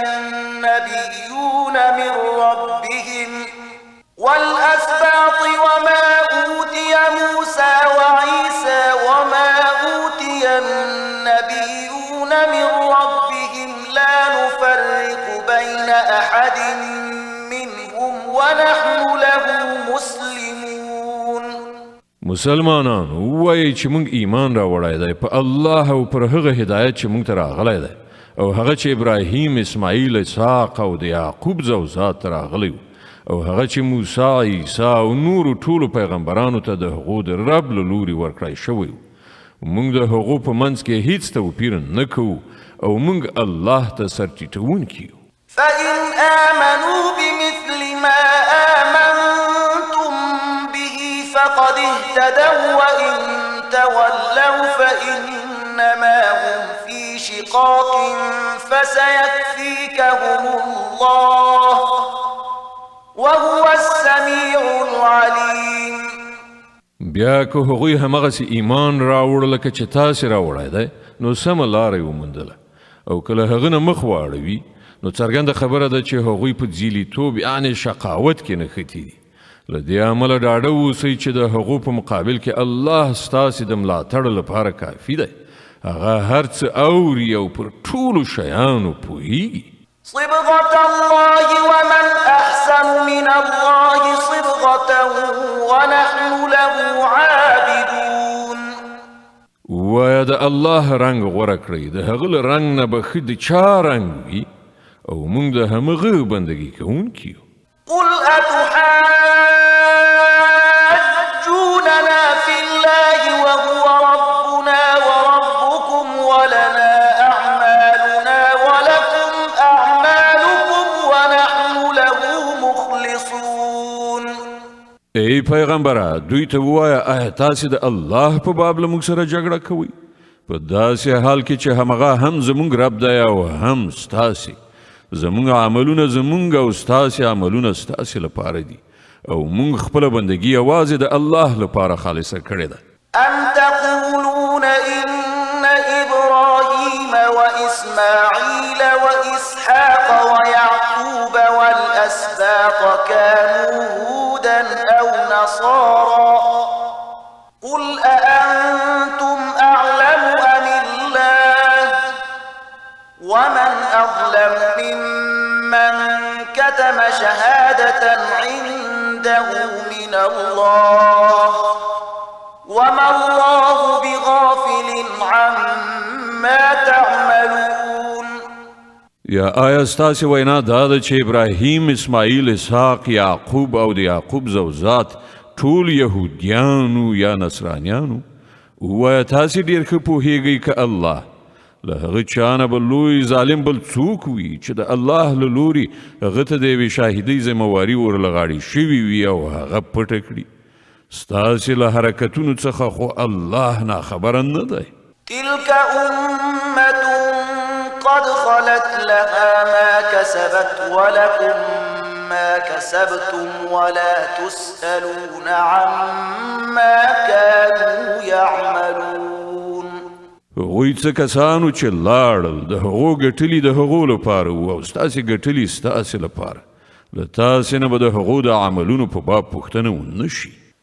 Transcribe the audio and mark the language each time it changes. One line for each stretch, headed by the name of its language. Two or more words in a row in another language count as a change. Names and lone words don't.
Arabic: النبيون من ربهم والأسباط وما أوتي موسى وعيسى وما أوتي النبيون من ربهم لا نفرق بين أحد منهم ونحن له مسلمون.
Pashto: مسلمانانو ووایئ چې موږ ایمان راوړی دی په الله او پر هغه هدایت چې موږ ته راغلی دی او هغه چې ابراهیم، اسماعیل، اسحاق او د یعقوب زوزات ته راغلی و او هغه چې موسی، عیسی او نورو ټولو پیغمبرانو ته د هغو د رب له لوري ورکړی شوی و. موږ د هغو په منځ کې هیڅ توپیر نه کوو او موږ الله ته سرټیټونکي یو.
Arabic: فإن آمنوا بمثل ما آمنتم اهتدوا وإن تولوا فإنما هم في شقاق فسيكفيكهم الله وهو السميع العليم.
Pashto: بیا که هغوی همغسې ایمان راوړه لکه چې تاسې راوړی دی نو سمه لاره یې وموندله او کله هغه نه مخ واړوي نو څرګنده خبره ده چې هغوی په ځیلیتوب یعنې شقاوت کې نښتي دي. له دې امله ډاډه اوسئ چې د هغو په مقابل کې الله ستاسې د ملاتړ لپاره کافي دی. هغه هر څه اوري او پر ټولو شیانو پوهیږي.
Arabic: صبغة الله ومن أحسن من الله صبغة ونحن له عابدون.
Pashto: وایه د الله رنګ غوره کړئ، د هغه له رنګ نه به ښه د چا رنګ وي او موږ د همغه بندګي کوونکي یو.
Arabic: قل أتحاجوننا في الله وهو ربنا وربكم ولنا أعمالنا ولكم أعمالكم ونحن له مخلصون.
Pashto: ای پیغمبره دوی ته ووایه آیا تاسې د الله په باب له موږ سره جګړه کوئ په داسې حال کې چې همغه هم زموږ رب دی او هم ستاسې. زموږ عملونه زموږ او ستاسې عملونه ستاسې لپاره دي او موږ خپله بندګي یوازې د الله لپاره خالصه کړې ده.
Arabic: أم تقولون إن إبراهيم وإسماعيل وإسحاق ويعقوب والأسباط كانوا هودا أو نصارى قل أأنتم أعلم أم الله ومن أظلم ممن كتم شهادة عنده من الله وما الله بغافل عما تعملون.
Pashto: یا آیا ستاسې وینا دا ده چې ابراهیم، اسماعیل، اسحاق، یعقوب او د یعقوب زوزات ټول یهودیانو یا نصرانیانو؟ ووایه تاسې ډېر ښه پوهیږئ که الله له هغه چا نه به لوی ظالم بل څوک وي چې د الله له لوري هغه ته د یوې شاهدۍ ذمهواري ورله غاړې شوي وي او هغه پټه کړي. ستاسې له حرکتونو څخه خو الله ناخبره نه دی.
Arabic: تلك أمة قد خلت لها ما كسبت ولكم ما كسبتم ولا تسألون عما كانوا يعملون.
Pashto: هغوی څه کسانو چې لاړل د هغو ګټلي د هغو لپاره وو او ستاسې ګټلي ستاسې لپاره. له تاسې نه به د هغو د عملونو په باب پوښتنه ونه شي.